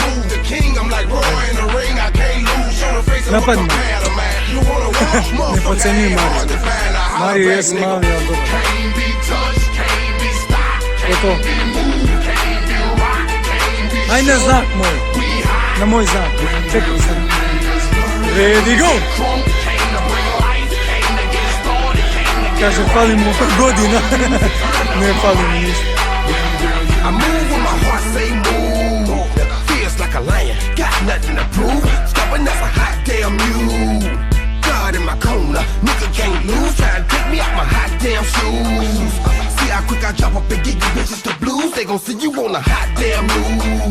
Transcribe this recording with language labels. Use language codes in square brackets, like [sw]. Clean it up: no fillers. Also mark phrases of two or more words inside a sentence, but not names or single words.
[sr] Napadni. Ne pocenjuj Mariju. Mariju jes mali, ali dobar. Je to? Aj na znak moj. Na moj znak. Čekaj sam. [en] Ready, go! [sr] Kaže, fali mu godina. Ne fali mi ništa. [en] I move when my heart say move. Feels like a lion, got nothing to prove. Stubborn as a hot damn mule. God in my corner, nigga can't lose. Try to take me out my hot damn shoes. See how quick I drop up and get you bitches the blues. They gon' see you on a hot damn move.